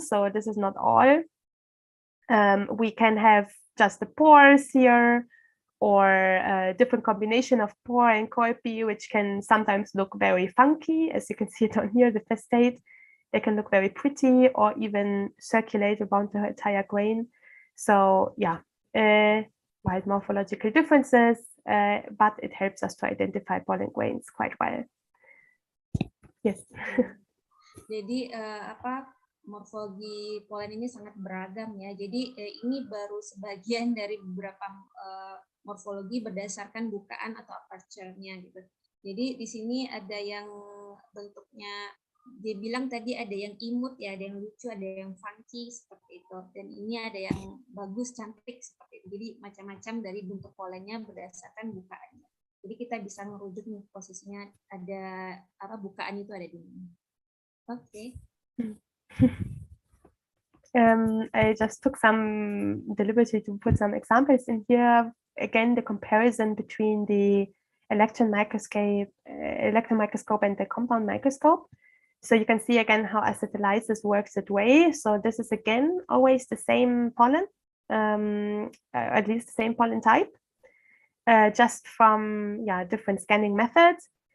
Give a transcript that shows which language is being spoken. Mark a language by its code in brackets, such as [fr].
[en] So this is not all. We can have just the pores here, or a different combination of pore and colpi, which can sometimes look very funky, as you can see it on here, the festate. They can look very pretty or even circulate around the entire grain. So yeah, wide morphological differences, but it helps us to identify pollen grains quite well. Yes. [id] Jadi morfologi polen ini sangat beragam ya. Jadi ini baru sebagian dari beberapa morfologi berdasarkan bukaan atau aperture-nya gitu. Jadi di sini ada yang bentuknya, dia bilang tadi ada yang imut ya, ada yang lucu, ada yang funky seperti itu. Dan ini ada yang bagus, cantik seperti itu. Jadi macam-macam dari bentuk polennya berdasarkan bukaannya. Jadi kita bisa merujuk nih posisinya ada bukaan itu ada di mana. Oke. [en] I just took the liberty to put some examples in here. Again, the comparison between the electron microscope and the compound microscope. So you can see again how acetylysis works that way. So this is again always the same pollen, at least the same pollen type, just from different scanning methods.